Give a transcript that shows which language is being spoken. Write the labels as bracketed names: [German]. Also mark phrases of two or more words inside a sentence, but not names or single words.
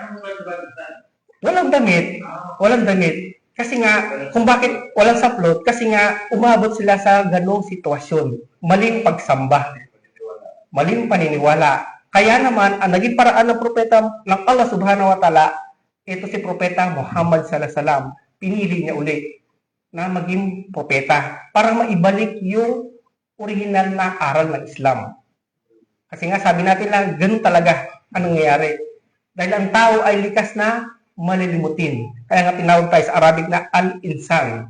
[Filipino] Walang damit. Walang damit. Kasi nga, kung bakit walang saplot, kasi nga, umabot sila sa ganong sitwasyon. Maling pagsamba. Maling paniniwala. Kaya naman, ang naging paraan ng propeta ng Allah [Arabic] سبحانه وتعالى, [Filipino] ito si Propeta Muhammad [Arabic] صلى الله عليه وسلم, [Filipino] pinili niya ulit na maging propeta para maibalik yung original na aral ng Islam. Kasi nga, sabi natin lang, ganun talaga ang nangyayari. Dahil ang tao ay likas na malilimutin. Kaya nga tinawag tayo sa Arabic na al-insan.